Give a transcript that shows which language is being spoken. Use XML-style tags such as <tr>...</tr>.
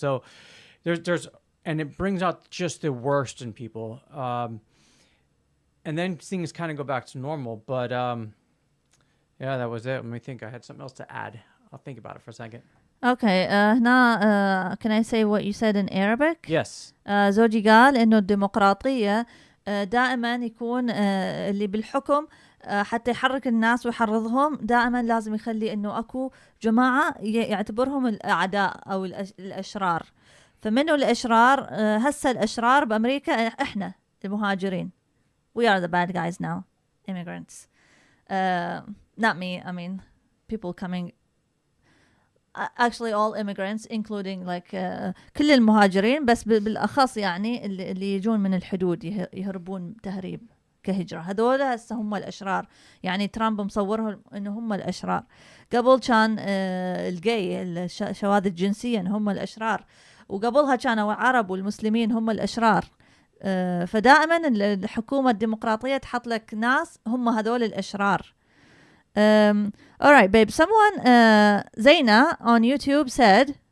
<en>So there's and it brings out just the worst in people. And then things kind of go back to normal. But yeah, that was it. Let me think. I had something else to add. I'll think about it for a second. Okay. هنا can I say what you said in Arabic? Yes.</en> <ar>زوجي قال إنه الديمقراطية دائما يكون اللي بالحكم حتى يحرك الناس ويحرضهم، دائما لازم يخلي إنه أكو جماعة يعتبرهم الأعداء أو الأشرار. فمنو الأشرار؟ هسه الأشرار بأمريكا إحنا المهاجرين.</ar> <en>We are the bad guys now, immigrants. Not me. I mean, people coming.</en> <ar>Actually, all immigrants, including like كل المهاجرين، بس بالأخص يعني اللي يجون من الحدود يهربون تهريب كهجرة. هذول هسه هم الأشرار. يعني ترامب مصورهم إنه هم الأشرار. قبل كان الجاي الشواذ الجنسية هم الأشرار، وقبلها كانوا العرب والمسلمين هم الأشرار. فدائما الحكومة الديمقراطية تحط لك ناس هم هذول الأشرار.</ar> <en>All right, babe. Someone, Zaina on YouTube said,</en>